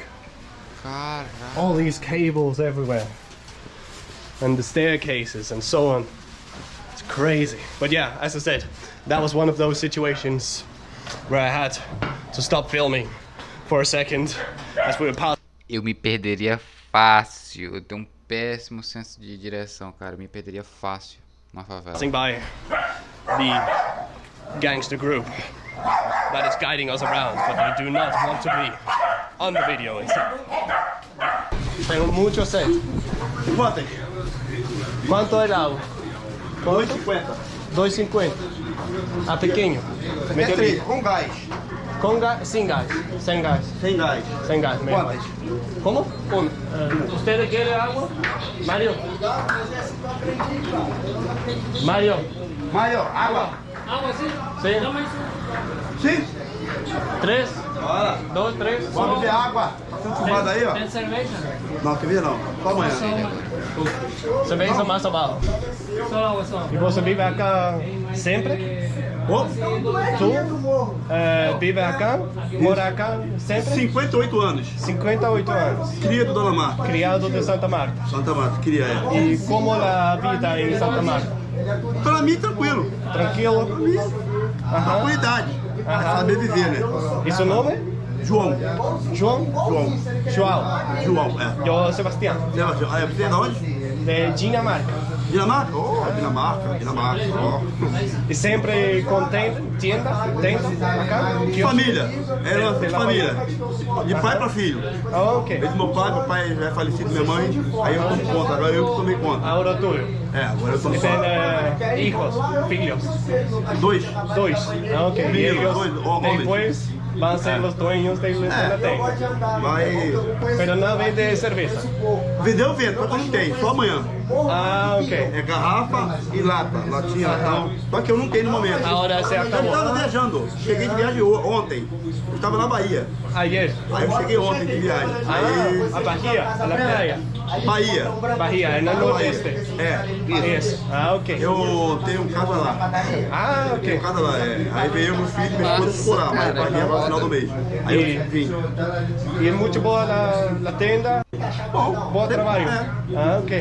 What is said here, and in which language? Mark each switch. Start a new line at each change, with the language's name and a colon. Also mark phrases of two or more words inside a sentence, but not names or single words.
Portuguese: Caralho.
English: All these cables everywhere. And the staircases and so on. It's crazy. But yeah, as I said, that was one of those situations where I had to stop filming for a second as we were passing.
Portuguese: Eu me perderia fácil. Eu tenho um péssimo senso de direção, cara. Eu me perderia fácil na favela.
English: By the gangster group that is guiding us around, but they do not want to be on the video itself.
Spanish: Tengo mucho sed.
Portuguese: Quanto?
Spanish: ¿Cuánto el agua? 2,50. 2,50. A pequeño.
Portuguese: É 3, com gás.
Spanish: Con gas, sin gas. Sin gas.
Portuguese: Sem gás.
Spanish: Sin gas. mejor.
Portuguese: Quantas?
Spanish: ¿Cómo? Uno. ¿Usted quiere agua? Mario. Mario.
Portuguese: Maior, água.
Spanish: Sí.
Portuguese: Sim. 3, Bora. 2, 3. Vamos beber água. Tá sendo fumado aí, ó. Tem cerveja? Não, quer ver não. Só amanhã.
Spanish: Cerveza más abajo.
Portuguese: Só água, só.
Spanish: ¿Y vos vive acá siempre?
Portuguese: Ô,
Spanish: ¿Tú vive acá? ¿Mora acá siempre?
Portuguese: 58 anos.
Spanish: 58 años.
Portuguese: Cria do Dona Marta. Criado de Santa Marta. Santa Marta, cria ela.
Spanish: ¿Y cómo la vida en Santa Marta?
Portuguese: Pra mim, tranquilo.
Spanish: ¿Tranquilo? Ajá.
Portuguese: Tranquilidade.
Spanish: Ajá.
Portuguese: Saber viver, né?
Spanish: ¿Y su nombre?
Portuguese: João. João? João. João. João, é.
Spanish: Yo, Sebastián.
Portuguese: Sebastião. Ah, você é de onde?
Spanish: De Dinamarca.
Portuguese: Dinamarca? Oh, Dinamarca. Dinamarca. Oh.
Spanish: ¿Y siempre con tienda acá?
Portuguese: Família. Era
Spanish: De la
Portuguese: família. De pai pra filho. Ah, ok. Desde meu pai já é falecido, minha mãe. Aí eu tomo conta. Agora eu que tomei conta.
Spanish: Ahora tuyo.
Portuguese: É, agora eu tô E só. tem hijos, filhos. Dois. Dois. Ah, ok. E Filhos,
Spanish: ellos
Portuguese: dois homens. depois vão ser os dueños da biblioteca. Vai. Pero não vende cerveja. Vendeu vento, só que não tem, só amanhã. Ah, ok. É garrafa e lata, latinha, latão. Só que eu não tenho no momento. Agora você Eu acabou. estava viajando, cheguei de viagem ontem. Eu estava na Bahia.
Spanish: Ayer.
Portuguese: Aí eu cheguei ontem de viagem. Aí.
Spanish: A Bahia, a la playa.
Portuguese: Bahia. Bahia, é no nordeste. É, Isso. Ah, ok. eu tenho casa lá. Ah, Tenho ok. casa lá, é. Aí veio meu filho e minha esposa explorar, mas Bahia vai no final do mês. Aí eu vim. E é muito boa a tenda. Bom trabalho. Ah, ok.